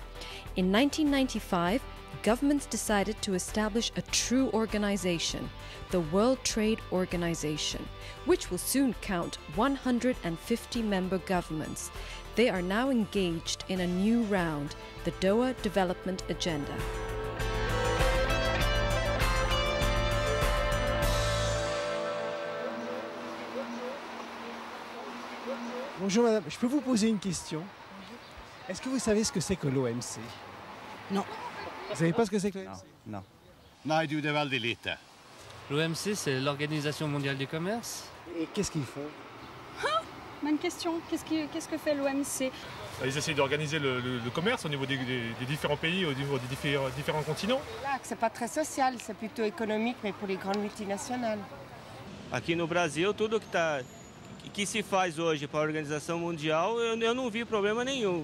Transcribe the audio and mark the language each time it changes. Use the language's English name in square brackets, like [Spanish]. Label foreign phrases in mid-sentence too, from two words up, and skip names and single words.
[English] In 1995, governments decided to establish a true organization, the World Trade Organization, which will soon count 150 member governments. They are now engaged in a new round, the Doha Development Agenda. [French] Bonjour madame, je peux vous poser une question? Est-ce que vous savez ce que c'est que l'OMC? Non. Vous savez pas ce que c'est que l'OMC? Non. [Swedish] Nej, du, det är väldigt lite. [French] L'OMC, c'est l'Organisation mondiale du commerce. Et qu'est-ce qu'ils font? Bonne question. Qu'est-ce que fait l'OMC? Ils essayent d'organiser le commerce au niveau des différents pays, au niveau des différents continents. Là, c'est pas très social, c'est plutôt économique, mais pour les grandes multinationales. [Portuguese] Aqui no Brasil, tudo que se faz hoje para a Organização Mundial, eu não vi problema nenhum.